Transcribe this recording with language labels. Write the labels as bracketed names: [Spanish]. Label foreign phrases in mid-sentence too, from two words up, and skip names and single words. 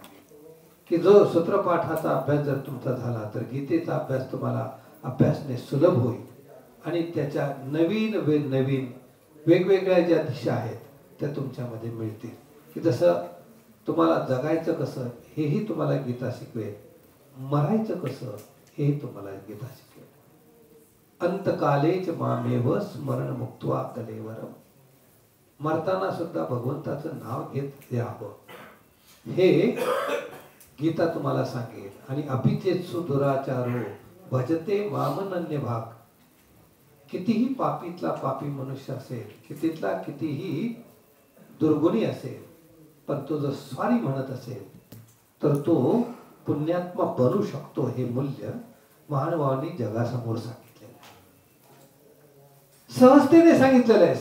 [Marathi] की जो सूत्रपाठाचा अभ्यास जर तुमचा झाला तर गीतेचा अभ्यास तुम्हाला अभ्यासने सुलभ होईल. आणि त्याच्या नवीन नवीन वेगवेगळ्या ज्या दिशा आहेत त्या तुमच्यामध्ये मिळतील. की जसं तुम्हाला जगायचं कसं हेही तुम्हाला गीता शिकवेल, मरायचं कसं हेही तुम्हाला गीता शिकवेल. [Sanskrit] अंतकालेच मामेव स्मरण मुक्त्वा कलेवरम. [Marathi] मरताना सुद्धा भगवंताचं नाव घेत यावं हे गीता तुम्हाला सांगेल. [Sanskrit] आणि अपिचेत्सु दुराचारो भजते मामनन्य भाग. [Marathi] कितीही पापीतला पापी मनुष्य असेल, कितीतला कितीही दुर्गुणी असेल, पण तो जर स्वारी म्हणत असेल तर तो पुण्यात्मा बनू शकतो. हे मूल्य महानुभावांनी जगासमोर सांगितलेलं आहे, सहजतेने सांगितलेलं आहे.